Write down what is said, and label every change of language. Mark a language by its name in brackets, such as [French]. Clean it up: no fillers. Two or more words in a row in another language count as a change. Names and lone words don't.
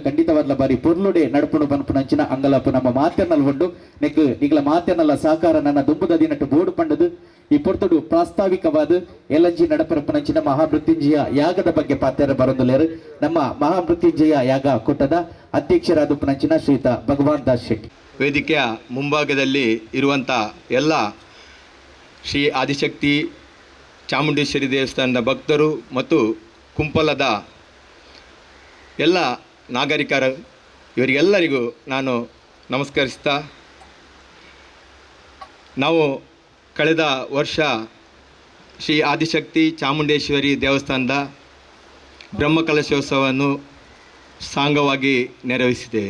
[Tulu] ಖಂಡಿತವಾದ ಬಾರಿ ಪೊರ್ಲುಡೆ ನಡಪುಣು ಬನ್ಪುನಂಚಿನ ಅಂಗಲಪ್ಪು ನಮ್ಮ ಮಾತೆರ್ನಲ್ ಉಂಡು ನೆಕ್ ನಿಗಲ ಮಾತೆರ್ನಲ್ಲ ಸಹಕಾರ ನನ್ನ ದುಂಬುದ ದಿನಟ್ಟು ಬೋರ್ಡು ಪಂಡದು ಈ ಪೊರ್ತುಡು ಪ್ರಾಸ್ತಾವಿಕವಾದ ಎಲ್ಲಂಜಿ ನಡಪರಪ್ಪನಂಚಿನ ಮಹಾಮೃತ್ಯುಂಜಯ ಯಾಗದ ಬಗ್ಗೆ ಪಾತ್ಯರ ಬರೊಂದುಲೇರು ನಮ್ಮ ಮಹಾಮೃತ್ಯುಂಜಯ ಯಾಗ ಕೂಟದ ಅಧ್ಯಕ್ಷರಾದಪ್ಪನಂಚಿನ ಶ್ರೀಯುತ ಭಗವಾನ್ ದಾಸ್ ಶೆಟ್ಟಿ. [Kannada] ವೇದಿಕೆಯ ಮುಂಭಾಗದಲ್ಲಿ ಇರುವಂಥ ಎಲ್ಲ ಶ್ರೀ ಆದಿಶಕ್ತಿ ಚಾಮುಂಡೇಶ್ವರಿ ದೇವಸ್ಥಾನದ ಭಕ್ತರು ಮತ್ತು ಕುಂಪಲದ ಎಲ್ಲ ನಾಗರಿಕರು ಇವರಿಗೆಲ್ಲರಿಗೂ ನಾನು ನಮಸ್ಕರಿಸ್ತಾ, ನಾವು ಕಳೆದ ವರ್ಷ ಶ್ರೀ ಆದಿಶಕ್ತಿ ಚಾಮುಂಡೇಶ್ವರಿ ದೇವಸ್ಥಾನದ ಬ್ರಹ್ಮಕಲಶೋತ್ಸವವನ್ನು ಸಾಂಗವಾಗಿ ನೆರವೇರಿಸಿದ್ದೇವೆ.